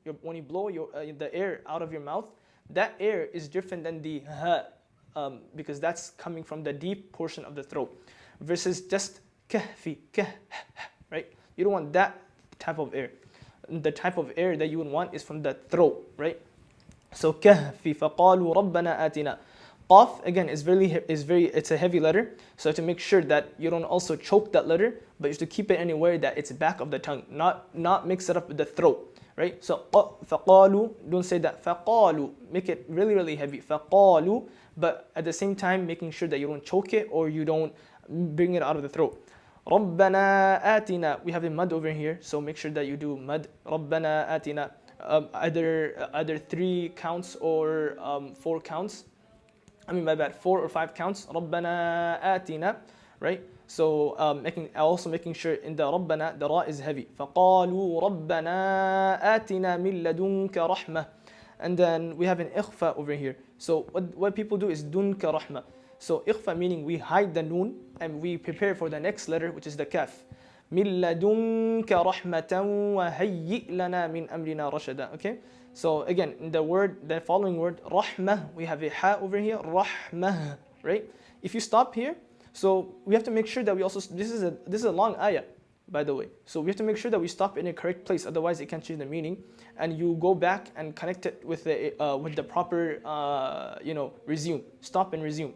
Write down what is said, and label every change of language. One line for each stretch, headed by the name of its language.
English: When you blow the air out of your mouth, that air is different than the ha, because that's coming from the deep portion of the throat, versus just kahfi, right? You don't want that type of air. The type of air that you would want is from the throat, right?
Arabic: So kahfi فقالوا ربنا آتنا.
English: Qaf again it's a heavy letter, so to make sure that you don't also choke that letter, but you have to keep it anywhere that it's back of the tongue, not mix it up with the throat, right? So فقالوا, don't say that فقالوا, make it really heavy, فقالوا, but at the same time making sure that you don't choke it or you don't bring it out of the throat.
Arabic: ربنا آتنا,
English: we have a mud over here, so make sure that you do mud.
Arabic: ربنا آتنا,
English: either 3 counts or 4 counts. My bad, 4 or 5 counts.
Arabic: ربنا آتنا, right?
English: So making sure in the ربنا the ra is heavy.
Arabic: فقالوا ربنا آتنا من لدنك رحمة.
English: And then we have an ikhfa over here. So what people do is dunka rahma. So ikhfa meaning we hide the noon and we prepare for the next letter, which is the kaf.
Arabic: من لدنك رحمة وهيئ لنا من أمرنا رشدا.
English: Okay. So again, in the following word, rahmah, we have a ha over here, rahmah, right? If you stop here, so we have to make sure that we also, this is a long ayah, by the way. So we have to make sure that we stop in a correct place, otherwise it can change the meaning. And you go back and connect it with the proper, resume. Stop and resume.